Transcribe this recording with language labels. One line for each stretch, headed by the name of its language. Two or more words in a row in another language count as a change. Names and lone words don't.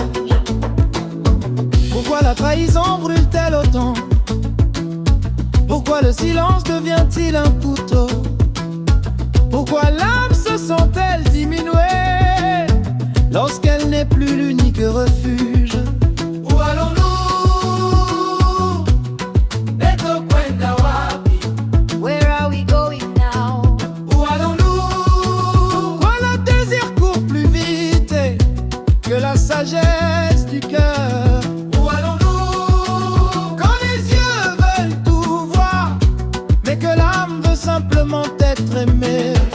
French: Pourquoi la trahison brûle-t-elle autant? Pourquoi le silence devient-il un couteau? Pourquoi l'âme se sent-elle diminuée lorsqu'elle n'est plus l'unique refuge? Où allons-nous?
Swahili: Beto kwenda wapi?
English: Where are we going now?
French: Où allons-nous? Pourquoi le désir court plus vite que la sagesse du cœur? Où allons-nous? Quand les yeux veulent tout voir, mais que l'âme veut simplement être aimée.